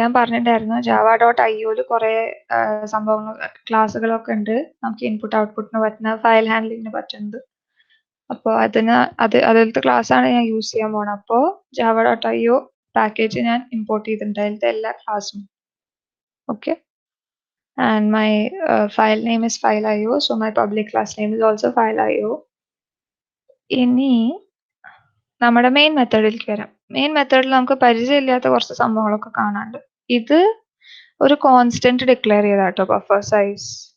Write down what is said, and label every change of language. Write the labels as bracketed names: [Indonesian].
[Malayalam] ഞാൻ പറഞ്ഞിട്ടുണ്ടായിരുന്നു java.ioയിൽ കുറെ സംഭവങ്ങൾ ക്ലാസ്സുകളൊക്കെ ഉണ്ട് നമുക്ക് ഇൻപുട്ട് ഔട്ട്പുട്ടിന് പറ്റുന്ന, ഫയൽ ഹാൻഡ്ലിങ്ങിന് പറ്റുന്നത്. അപ്പോൾ അതിലത്തെ ക്ലാസ് ആണ് ഞാൻ യൂസ് ചെയ്യാൻ പോണത്. അപ്പോൾ java.io പാക്കേജ് ഞാൻ ഇമ്പോർട്ട് ചെയ്തിട്ടുണ്ട്, അതിലത്തെ എല്ലാ ക്ലാസ്സും. [English] Okay, and my file name is file.io, so my public class name is also file.io. [Malayalam] ഇനി നമ്മുടെ മെയിൻ മെത്തേഡിലേക്ക് വരാം. മെയിൻ മെത്തേഡിൽ നമുക്ക് പരിചയമില്ലാത്ത കുറച്ച് സംഭവങ്ങളൊക്കെ കാണാനുണ്ട്. ഇത് ഒരു കോൺസ്റ്റന്റ് ഡിക്ലെയർ ചെയ്താ കേട്ടോ, ബഫർ സൈസ്.